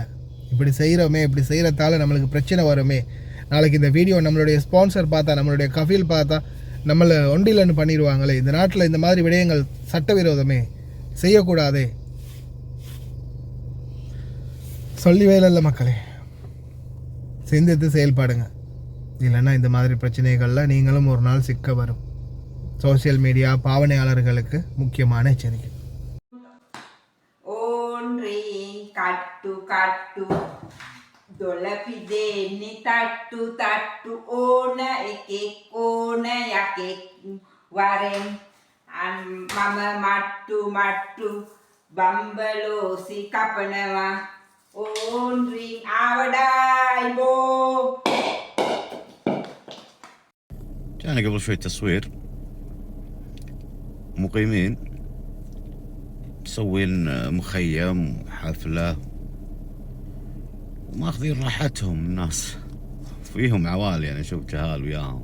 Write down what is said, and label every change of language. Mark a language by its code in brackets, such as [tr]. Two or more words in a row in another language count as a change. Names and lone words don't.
[ta] இப்படி செய்கிறோமே, இப்படி செய்கிறதால நம்மளுக்கு பிரச்சனை வருமே, நாளைக்கு இந்த வீடியோ நம்மளுடைய ஸ்பான்சர் பார்த்தா, நம்மளுடைய கஃபீல் பார்த்தா நம்மளை ஒண்டிலன்னு பண்ணிடுவாங்களே, இந்த நாட்டில் இந்த மாதிரி விடயங்கள் சட்டவிரோதமே, செய்யக்கூடாதே. சொல்லி வேலை மக்களே, சிந்தித்து செயல்பாடுங்க. இல்லைன்னா இந்த மாதிரி பிரச்சனைகளில் நீங்களும் ஒரு நாள் சிக்க வரும். சோஷியல் மீடியா பாவனையாளர்களுக்கு முக்கியமான எச்சரிக்கை. [si] කට්ටු කට්ටු දොළ පිදෙන්නේ තට්ටු තට්ටු ඕන එකෙක් ඕන යකෙක් වරෙන් මම මට්ටු මට්ටු බම්බලෝසි කපනවා ඕන් රින් ආවඩායි බෝ. [ar] جانا قبل شوي تصوير مقيمين مسوين مخيم حفلة وماخذين راحتهم. الناس فيهم عوالي، أنا شوف جهال وياهم.